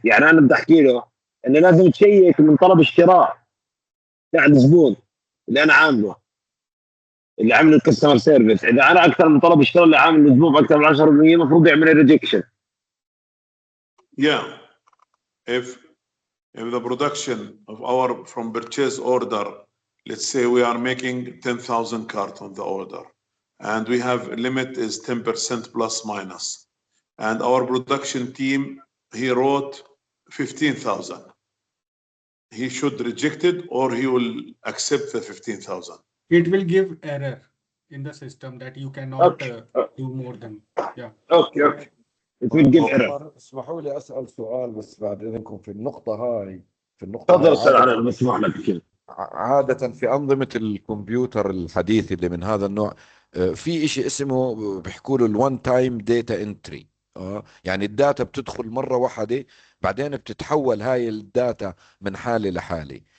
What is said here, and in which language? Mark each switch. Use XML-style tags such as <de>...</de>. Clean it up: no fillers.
<ar>يعني انا بدي احكي له انه لازم تشيك من طلب الشراء تاع الزبون اللي انا عامله، اللي عامل الكاستمر سيرفيس. اذا انا اكثر من طلب الشراء اللي عامل الزبون باكثر من 10%، المفروض يعمل ريجكشن.</ar> <en>Yeah, if the production of our from purchase order, let's say we are making 10,000 cart on the order, and we have limit is 10% plus minus, and our production team, he wrote 15,000. He should reject it or he will accept the 15,000. it will give error in the system that you cannot</en> <ar>اوكي</ar> <en>do more than. Yeah. Okay it will give error.</en> <ar>عمر اسمحوا لي اسال سؤال بس بعد اذنكم في النقطه هاي. تفضل استاذ علي، عاده مسموح لك. عادة في أنظمة الكمبيوتر الحديثة اللي من هذا النوع في إشي اسمه بيحكوا له</ar> <en>الوان time data entry.</en> <ar>يعني الداتا بتدخل مرة واحدة، بعدين بتتحول هاي الداتا من حالة لحالة.</ar>